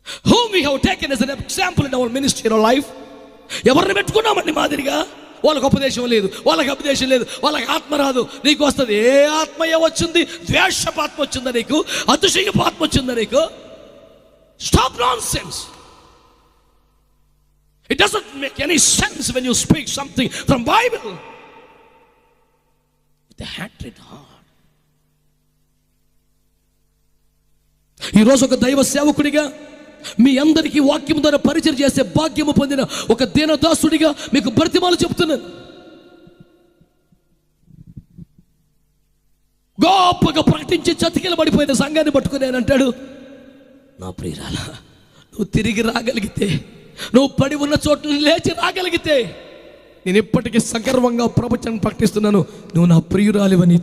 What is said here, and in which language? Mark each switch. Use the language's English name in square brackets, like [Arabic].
[English] Whom we have taken as an example in our ministry in our life. [Telugu] ఎవరిని పెట్టుకున్నామండి మాదిరిగా? వాళ్ళకి ఉపదేశం లేదు, వాళ్ళకి అభిదేశం లేదు, వాళ్ళకి ఆత్మ రాదు. నీకు వస్తుంది ఏ ఆత్మయే వచ్చింది? ద్వేషపాత్మ వచ్చిందా నీకు? అతిశయపాత్మ వచ్చిందా నీకు? [English] Stop nonsense. It doesn't make any sense when you speak something from Bible with a hatred heart. [Telugu] ఈరోజు ఒక దైవ సేవకుడిగా మీ అందరికీ వాక్యం ద్వారా పరిచయం చేసే భాగ్యము పొందిన ఒక దీనదాసుడిగా మీకు బ్రతిమాలు చెప్తున్నాను. గొప్పగా ప్రకటించి చతికిలబడిపోయిన సంఘాన్ని పట్టుకుని ఆయన అంటాడు, నా ప్రియురాలా నువ్వు తిరిగి రాగలిగితే, నువ్వు పడి ఉన్న చోట్ల లేచి రాగలిగితే, నేను ఇప్పటికీ సగర్వంగా ప్రవచనం ప్రకటిస్తున్నాను, నువ్వు నా ప్రియురాలివని.